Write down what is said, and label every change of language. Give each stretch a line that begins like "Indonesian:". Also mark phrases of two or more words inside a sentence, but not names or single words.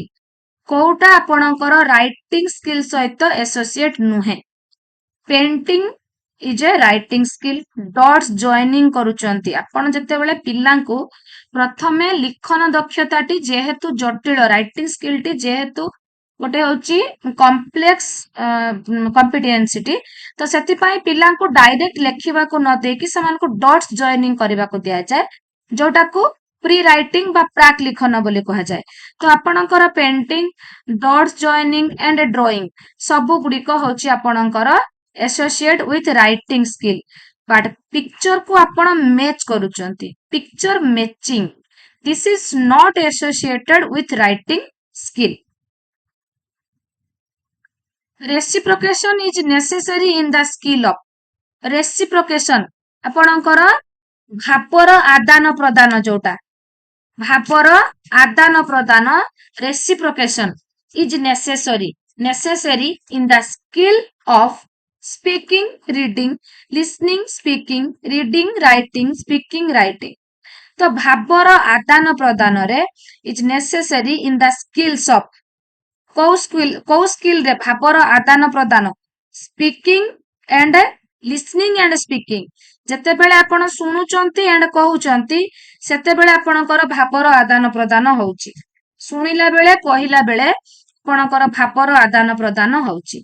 Odia: କୋଉଟା ଆପଣଙ୍କର
English: writing skill
Odia: ସହିତ ଏସୋସିଏଟ୍ ନୁହେଁ?
English: painting is a writing skill. dots joining
Odia: କରୁଛନ୍ତି ଆପଣ ଯେତେବେଳେ ପିଲାଙ୍କୁ ପ୍ରଥମେ ଲିଖନ ଦକ୍ଷତାଟି ଯେହେତୁ ଜଟିଳ,
English: writing skill
Odia: ଯେହେତୁ ଗୋଟେ ହଉଛି
English: complex competency,
Odia: ତ ସେଥିପାଇଁ ପିଲାଙ୍କୁ ଡାଇରେକ୍ଟ ଲେଖିବାକୁ ନ ଦେଇକି ସେମାନଙ୍କୁ
English: dots joining
Odia: କରିବାକୁ ଦିଆଯାଏ, ଯୋଉଟାକୁ
English: pre writing
Odia: ବା ପ୍ରାକ୍ ଲିଖନ ବୋଲି କୁହାଯାଏ। ତ ଆପଣଙ୍କର
English: painting, dots joining and drawing
Odia: ସବୁ ଗୁଡିକ ହଉଛି ଆପଣଙ୍କର
English: associate with writing skill, but picture
Odia: କୁ ଆପଣ ମ୍ୟାଚ୍ କରୁଛନ୍ତି,
English: picture matching, this is not associated with writing skill. Reciprocation is necessary in the skill of, reciprocation
Odia: ଆପଣଙ୍କର ଭାବର ଆଦାନ ପ୍ରଦାନ, ଯୋଉଟା ଭାବର ଆଦାନ ପ୍ରଦାନ,
English: reciprocation is necessary in the skill of speaking, reading, listening, speaking, reading, writing, speaking, writing.
Odia: ତ ଭାବର ଆଦାନ ପ୍ରଦାନରେ
English: is necessary in the skills of,
Odia: କୋଉ ସ୍କିଲରେ ଭାବର ଆଦାନ ପ୍ରଦାନ?
English: speaking and listening and speaking.
Odia: ଯେତେବେଳେ ଆପଣ ଶୁଣୁଛନ୍ତି ଆଣ୍ଡ କହୁଛନ୍ତି, ସେତେବେଳେ ଆପଣଙ୍କର ଭାବର ଆଦାନ ପ୍ରଦାନ ହଉଛି। ଶୁଣିଲା ବେଳେ, କହିଲା ବେଳେ ଆପଣଙ୍କର ଭାବର ଆଦାନ ପ୍ରଦାନ ହଉଛି।